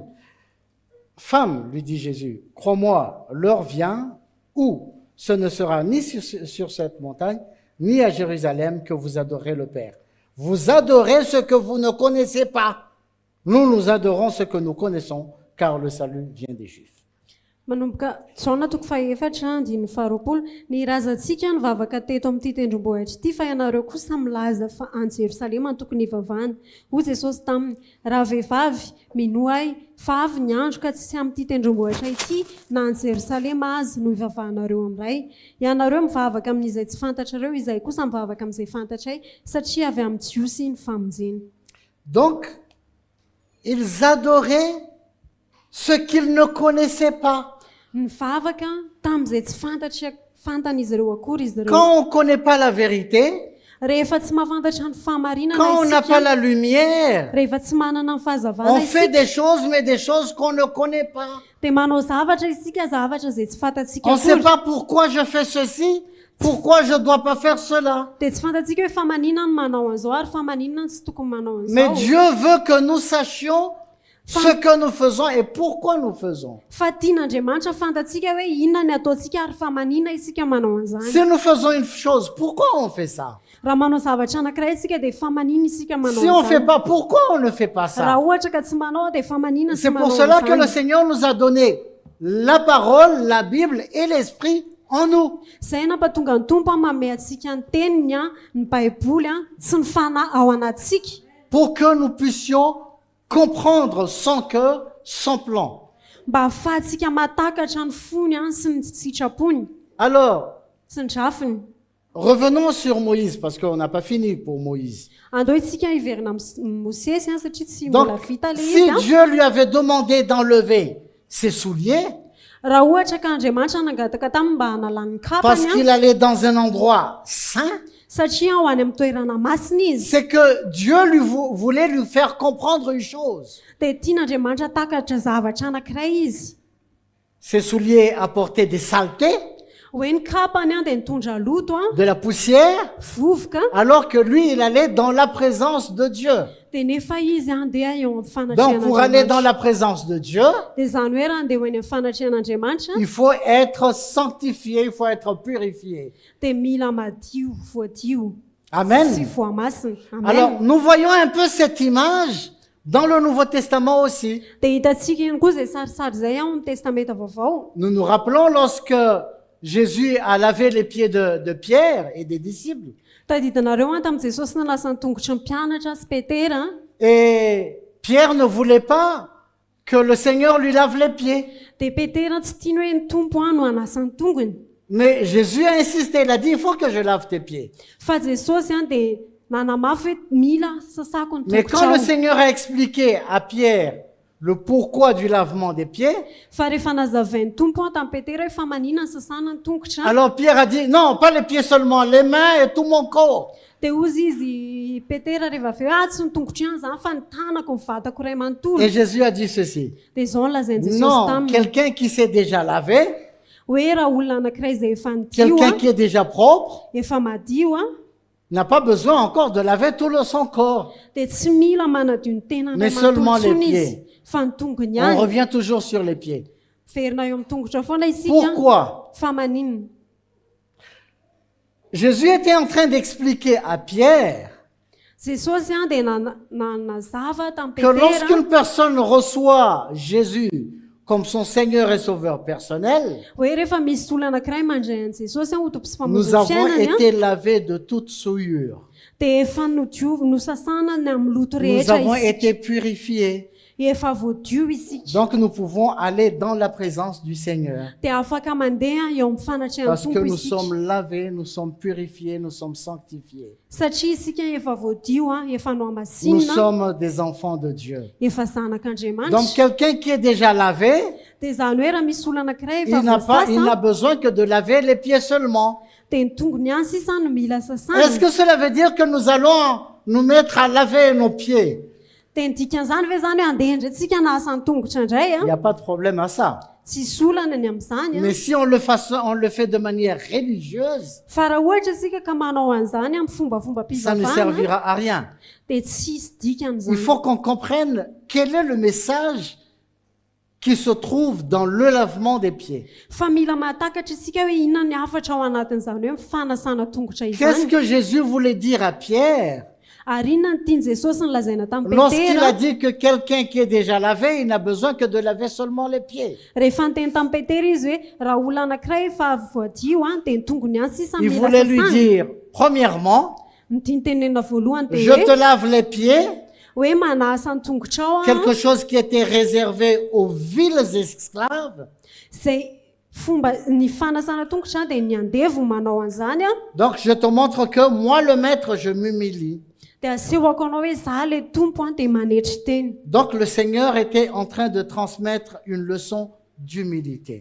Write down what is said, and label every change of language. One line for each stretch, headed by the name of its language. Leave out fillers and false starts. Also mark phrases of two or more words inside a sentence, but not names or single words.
French: Femme, lui dit Jésus, crois-moi, l'heure vient où ce ne sera ni sur cette montagne, ni à Jérusalem que vous adorez le Père. Vous adorez ce que vous ne connaissez pas. nous adorons ce que nous connaissons, car le salut vient des Juifs.
Malagasy: manomboka Jaona toko faefatra andiny faharoapolo ny razantsika nivavaka teto amin'ity tendrombohitra ity fa ianareo kosa milaza fa any Jerosalema no tokony hivavahana. Hoy Jesosy taminy, raha vehivavy mino ahy fa avy ny andro ka tsisy amin'ity tendrombohitra ity na any Jerosalema azy no hivavahanareo amin'ray. Ianareo mivavaka amin'izay tsy fantatrareo, izay kosa mivavaka amin'izay fantatray satria avy amin'ny jiosy ny famonjena.
French: Donc, ils adoraient ce qu'ils ne connaissaient pas.
Malagasy: Mivavaka tamin'izay tsy fantan'izy ireo akory izy ireo.
French: Quand on ne connaît pas la vérité,
Malagasy: Rehefa tsy mahafantatra ny fahamarinana
French: quand on n'a pas
Malagasy: isika,
French: la lumière,
Malagasy: rehefa tsy manana ny fahazavana
French: on fait
Malagasy: isika,
French: des choses, mais des choses qu'on ne connaît pas.
Malagasy: dia manao zavatra isika, zavatra izay tsy fantatsika
French: On ne sait
Malagasy: akory.
French: pas pourquoi je fais ceci, pourquoi je ne dois pas faire cela.
Malagasy: Dia tsy fantatsika hoe fa maninona no manao an'izao ary fa maninona no tsy tokony manao
French: Mais
Malagasy: an'izao.
French: Dieu veut que nous sachions ce que nous faisons et pourquoi nous faisons.
Malagasy: Fa tian'Andriamanitra fantatsika hoe inona ny ataontsika ary fa maninona isika manao an'izany.
French: Si nous faisons une chose, pourquoi on fait ça?
Malagasy: Raha manao zavatra anankiray isika dia fa maninona isika manao
French: Si on ne fait
Malagasy: an'izany.
French: pas, pourquoi on ne fait pas
Malagasy: Raha
French: ça?
Malagasy: ohatra ka tsy manao dia fa maninona tsy
French: C'est pour
Malagasy: manao
French: cela que le
Malagasy: an'izany.
French: Seigneur nous a donné la parole, la Bible et l'Esprit en nous.
Malagasy: Izay nampatonga ny tompo manome antsika ny teniny, ny baiboly sy ny fanahy ao anatsika,
French: Pour que nous puissions comprendre son cœur, son plan.
Malagasy: mba ahafahantsika matakatra ny fony sy ny sitrapony
French: Alors,
Malagasy: sy ny drafiny.
French: revenons sur Moïse, parce qu'on n'a pas fini pour Moïse.
Malagasy: Andao isika hiverina Mosesy satria tsy
French: Donc,
Malagasy: mbola vita le
French: si
Malagasy: izy.
French: Dieu lui avait demandé d'enlever ses souliers,
Malagasy: Raha ohatra ka Andriamanitra nangataka taminy mba hanalany ny
French: parce
Malagasy: kapany,
French: qu'il allait dans un endroit saint,
Malagasy: satria ho any amin'ny toerana masina izy,
French: c'est que Dieu voulait lui faire comprendre une chose.
Malagasy: dia tian'Andriamanitra takatra zavatra anankiray izy.
French: Ses souliers apportaient des saletés,
Malagasy: Hoe ny kapany dia nitondra loto, de la poussière, vovoka,
French: alors que lui, il allait dans la présence de Dieu.
Malagasy: dia nefa izy andeha eo amin'ny
French: Donc, pour aller dans
Malagasy: fanatrehan'Andriamanitra.
French: la présence de Dieu,
Malagasy: Dia izany hoe raha andeha ho eny amin'ny fanatrehan'Andriamanitra
French: il faut être sanctifié, il faut être purifié.
Malagasy: dia mila madio, voadio, Amen. sy voamasina.
French: Alors,
Malagasy: Amen.
French: nous voyons un peu cette image dans le Nouveau Testament aussi.
Malagasy: Dia hitantsika ihany koa izay sarisary izay ao amin'ny testamenta vaovao.
French: Nous nous rappelons lorsque Jésus a lavé les pieds de Pierre et des disciples.
Malagasy: Tadidinareo tamin'ny Jesosy nalasa ny tongotry ny mpianatra sy Petera,
French: Et Pierre ne voulait pas que le Seigneur lui lave les pieds.
Malagasy: dia Petera tsy tiany hoe ny tompo no hanasa ny tongony.
French: Mais Jésus a insisté, il a dit, il faut que je lave tes pieds.
Malagasy: Fa Jesosy dia nanamafy hoe mila sasako ny
French: Mais quand le
Malagasy: tongotrao.
French: Seigneur a expliqué à Pierre le pourquoi du lavement des pieds,
Malagasy: Fa rehefa nazavain'ny tompo tamin'ny Petera hoe fa maninona ny sasana ny tongotra,
French: alors Pierre a dit, non, pas les pieds seulement, les mains et tout mon corps.
Malagasy: dia ozy izy Petera rehefa avy eo tsy ny tongotry ihany izany fa ny tanako ny vatako iray manontolo.
French: Et Jésus a dit ceci,
Malagasy: Dia izao no lazain'i Jesosy
French: non,
Malagasy: taminy
French: quelqu'un qui s'est déjà lavé,
Malagasy: hoe raha olona anankiray izay efa nidio,
French: quelqu'un qui est déjà propre,
Malagasy: efa madio,
French: n'a pas besoin encore de laver tout son corps.
Malagasy: dia tsy mila manadio ny tenany
French: Mais
Malagasy: iray
French: seulement
Malagasy: manontolo
French: les
Malagasy: tsony
French: pieds.
Malagasy: izy, fa ny tongony
French: On
Malagasy: ihany.
French: revient toujours sur les pieds.
Malagasy: Verina eo amin'ny tongotra foana isika.
French: Pourquoi?
Malagasy: Fa maninona?
French: Jésus était en train d'expliquer à Pierre
Malagasy: Jesosy dia nanazava tamin'ny
French: que
Malagasy: Petera
French: lorsqu'une personne reçoit Jésus comme son Seigneur et Sauveur personnel,
Malagasy: hoe rehefa misy olona anankiray mandray an'i Jesosy ho tompo sy
French: nous
Malagasy: mpamonjy
French: avons
Malagasy: fiainany,
French: été lavés de toute souillure.
Malagasy: dia efa nosasana ny amin'ny loto
French: Nous
Malagasy: rehetra
French: avons
Malagasy: isika.
French: été purifiés.
Malagasy: Efa voadio isika.
French: Donc nous pouvons aller dans la présence du Seigneur.
Malagasy: Dia afaka mandeha eo amin'ny fanatrehan'ny
French: Parce que
Malagasy: tompo
French: nous
Malagasy: isika.
French: sommes lavés, nous sommes purifiés, nous sommes sanctifiés.
Malagasy: Satria isika efa voadio, efa no
French: Nous
Malagasy: amasinina,
French: sommes des enfants de Dieu.
Malagasy: efa
French: Donc
Malagasy: zanak'Andriamanitra.
French: quelqu'un qui est déjà lavé,
Malagasy: Dia izany hoe raha misy olona anankiray
French: il
Malagasy: efa
French: n'a
Malagasy: voasasa,
French: besoin que de laver les pieds seulement.
Malagasy: dia ny tongony ihany sisa no mila
French: Est-ce
Malagasy: sasana.
French: que cela veut dire que nous allons nous mettre à laver nos pieds?
Malagasy: Dia ny dikan'izany ve zany hoe andeha indray tsika nahasa ny tongotra indray,
French: Il n'y a pas de problème à ça.
Malagasy: tsisy olana ny amin'izany.
French: Mais si on le fait de manière religieuse,
Malagasy: Fa raha ohatra isika ka manao an'izany amin'ny fombafomba
French: ça ne
Malagasy: mpivavahana,
French: servira à rien.
Malagasy: dia tsisy
French: Il
Malagasy: dikan'izany.
French: faut qu'on comprenne quel est le message qui se trouve dans le lavement des pieds.
Malagasy: Fa mila mahatakatra isika hoe inona ny hafatra ao anatin'izany hoe mifanasana tongotra
French: Qu'est-ce
Malagasy: izany.
French: que Jésus voulait dire à Pierre
Malagasy: Ary inona ny tiany Jesosy ny lazaina tamin'ny
French: Lorsqu'il
Malagasy: Petera
French: a dit que quelqu'un qui est déjà lavé, il n'a besoin que de laver seulement les pieds.
Malagasy: rehefa niteny tamin'ny Petera izy hoe raha olona anankiray efa voadio dia ny tongony ihany sisa
French: Il
Malagasy: mila
French: voulait lui
Malagasy: sasana.
French: dire, premièrement,
Malagasy: Ny tiany tenenina voalohany dia
French: je te lave les pieds,
Malagasy: hoe manasa ny tongotrao
French: quelque chose qui était réservé aux vils esclaves.
Malagasy: zay fomba ny fanasana tongotra dia ny andevo manao an'izany
French: Donc je te montre que moi, le maître, je m'humilie.
Malagasy: dia asehoko anao hoe za le tompo dia manetry teny.
French: Donc le Seigneur était en train de transmettre une leçon d'humilité.